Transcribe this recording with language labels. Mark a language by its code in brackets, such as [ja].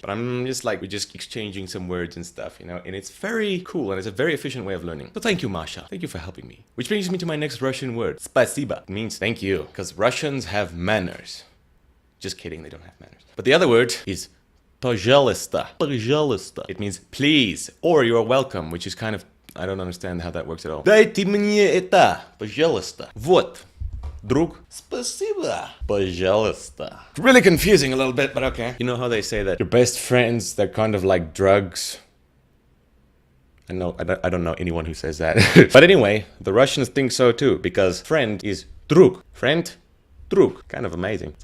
[en] But I'm just like, we're just exchanging some words and stuff, you know? And it's very cool and it's a very efficient way of learning. So thank you, Masha. Thank you for helping me. Which brings me to my next Russian word. Spasiba. It means thank you. Because Russians have manners. Just kidding, they don't have manners. But the other word is Пожалуйста. [ru] Пожалуйста. [en] It means please or you're welcome, which is kind of, I don't understand how that works at all. [ru] Дайте мне это, пожалуйста. Вот. Друг. Спасибо. Пожалуйста. [en] Really confusing a little bit, but okay. You know how they say that your best friends, they're kind of like drugs? I don't know anyone who says that. But anyway, the Russians think so too, because friend is друг. Friend? Druk. Kind of amazing.